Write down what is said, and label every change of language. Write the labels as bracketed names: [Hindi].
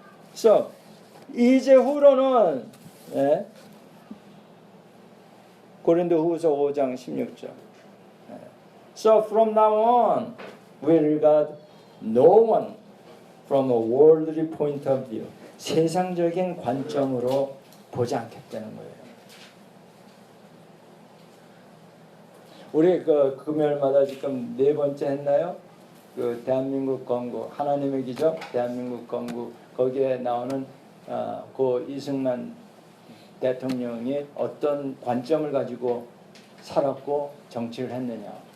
[Korean] 그래서 이제 후로는 고린도후서 5장 16절. [English] So from now on we regard no one from a worldly point of view. [Korean] 세상적인 관점으로 보지 않겠다는 거예요. 우리 금요일마다 지금 4번째 했나요? 그 대한민국 건국 하나님의 기적 대한민국 건국 거기에 나오는 그 이승만 대통령이 어떤 관점을 가지고 살았고 정치를 했느냐.